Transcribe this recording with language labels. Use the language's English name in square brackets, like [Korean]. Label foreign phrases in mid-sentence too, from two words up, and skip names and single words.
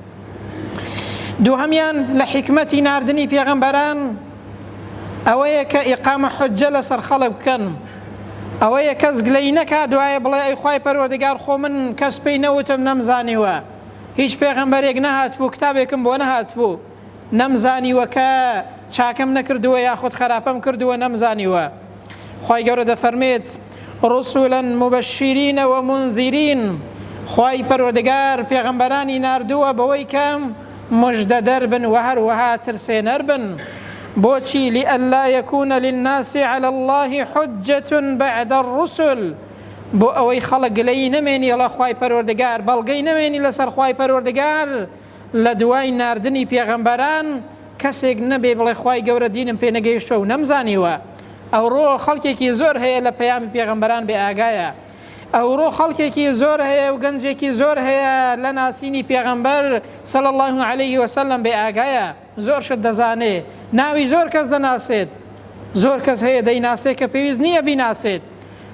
[Central Kurdish] دووهەمیان لە حکمەتی ناردنی پێغەمبەران ئەوەیە کە ئیقامە حوجە لەسەر خەڵک بکەن، ئەوەیە کەس گلەی نەکات دوایە بڵێ ئەی خوای پەروەردگار خۆ من کەس پێی نەوتم نەمزانیوە، هیچ پێغەمبەرێک نەهات بوو، کتابێکم بۆ نەهات بوو، نەمزانیوە کە چاکەم نەکردووە یاخود خراپەم کردووە نەمزانیوە. خوای گەورە دەفەرمێت: [Arabic] ڕسولا مبەشرین ومنذرین. [Central Kurdish] خوای پەروەردگار پێغەمبەرانی ناردووە بەوەی کە موژدەدەر بن و هەروەها ترسێنەر بن. [Arabic] بۆچی؟ لئلا یەکونە للناس على الله حجة بعد الرسل، [Central Kurdish] بۆ ئەوەی خەڵک گلەی نەمێنی لە خوای پەروەردگار، بەڵگەی نەمێنی لەسەر خوای پەروەردگار لە دوای ناردنی پێغەمبەران، کەسێک نەبێ بڵێ خوای گەورە دینم پێ نەگەیشتووە و نەمزانیوە. ئەوڕۆ خەڵکێکی زۆر هەیە لە پەیامی پێغەمبەران بێ ئاگایە، ئەوڕۆ خەڵکێکی زۆر هەیە و گەنجێکی زۆر هەیە لە ناسینی پێغەمبەر [Arabic] صلی الله علیه وسلم [Central Kurdish] بێ ئاگایە، زۆر شت دەزانێ، ناوی زۆر کەس دەناسێت، زۆر کەس هەیە دەیناسێت کە پێویست نییە بیناسێت،